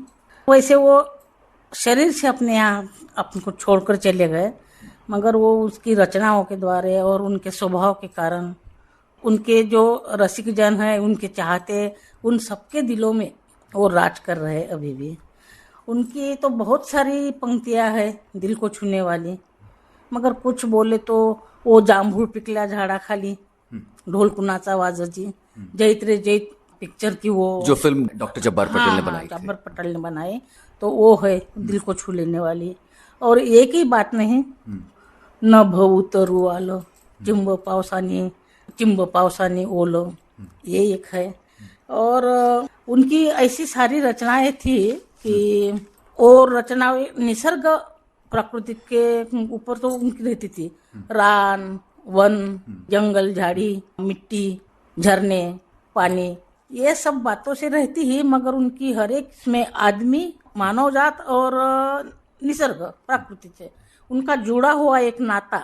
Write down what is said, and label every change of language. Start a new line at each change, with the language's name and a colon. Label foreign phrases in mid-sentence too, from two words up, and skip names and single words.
Hindi: वैसे वो शरीर से अपने यहाँ अपने को छोड़कर चले गए, मगर वो उसकी रचनाओं के द्वारा और उनके स्वभाव के कारण उनके जो रसिक जन हैं, उनके चाहते, उन सबके दिलों में वो राज कर रहे अभी भी। उनकी तो बहुत सारी पंक्तियां हैं दिल को छूने वाली, मगर कुछ बोले तो वो
Marathi: जांभूळ पिकल्या झाडा खाली, ढोल कुणाचा वाजजी,
Hindi: जैत रे जैत पिक्चर की वो जो फिल्म डॉक्टर जब्बार पटेल ने बनाई, जब्बार पटेल ने बनाई, तो वो है दिल को छू लेने वाली। और एक ही बात नहीं,
Marathi: न भऊ तरु आलो, चिंब पावसाने ओलो,
Hindi: ये एक है। और उनकी ऐसी सारी रचनाएं थी कि वो रचनाएं निसर्ग प्रकृति के ऊपर तो उनकी रहती थी। रान, वन, जंगल, झाड़ी, मिट्टी, झरने, पानी, ये सब बातों से रहती ही, मगर उनकी हर एक में आदमी, मानव जात और निसर्ग प्रकृति से उनका जुड़ा हुआ एक नाता।